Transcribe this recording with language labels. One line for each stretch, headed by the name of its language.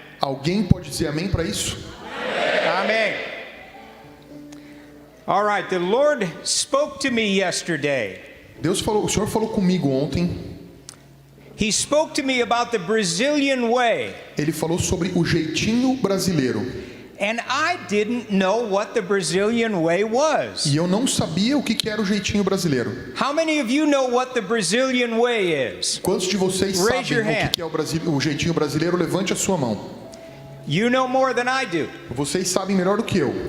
Portuguese: Alguém pode dizer amém para isso?
English: Amen. All right, the Lord spoke to me yesterday.
Portuguese: O Senhor falou comigo ontem.
English: He spoke to me about the Brazilian way.
Portuguese: Ele falou sobre o jeitinho brasileiro.
English: And I didn't know what the Brazilian way was.
Portuguese: E eu não sabia o que era o jeitinho brasileiro.
English: How many of you know what the Brazilian way is?
Portuguese: Quantos de vocês
English: Raise your
Portuguese: sabem
English: hand.
Portuguese: o que é o jeitinho brasileiro? Levante a sua mão.
English: You know more than I do.
Portuguese: Vocês sabem melhor do que eu.